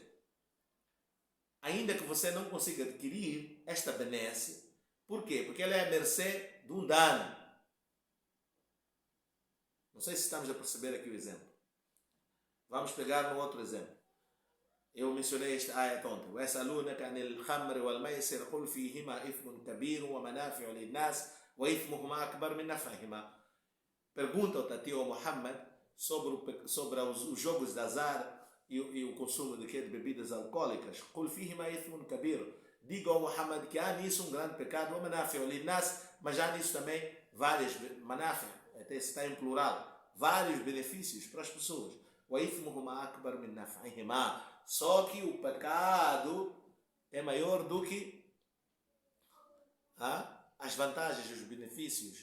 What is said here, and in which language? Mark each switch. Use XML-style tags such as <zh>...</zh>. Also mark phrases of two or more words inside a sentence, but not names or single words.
<pt>Ainda que você não consiga adquirir esta benesse. Por quê? Porque ela é à mercê de um dano. Não sei se estamos a perceber aqui o exemplo. Vamos pegar um outro exemplo. Eu mencionei esta ayat ontem.</pt> <ar>وَيَسْأَلُونَكَ عَنِ الْخَمْرِ وَالْمَيْسِرِ قُلْ فِيهِمَا إِثْمٌ كَبِيرٌ وَمَنَافِعُ لِلنَّاسِ وَإِثْمُهُمَا أَكْبَرُ مِنْ نَفْعِهِمَا.</ar> <pt>Pergunta-te a ti, ó Muhammad, sobre os jogos de azar e o consumo de bebidas alcoólicas.</pt> <ar>قُلْ فِيهِمَا إِثْمٌ كَبِيرٌ.</ar> <pt>diga ao Muhammad que há nisso um grande pecado, o</pt> <ar>منافع الناس,</ar> <pt>mas há nisso também várias manafi, até se está em plural, vários benefícios para as pessoas. Só que o pecado é maior do que as vantagens e os benefícios.</pt>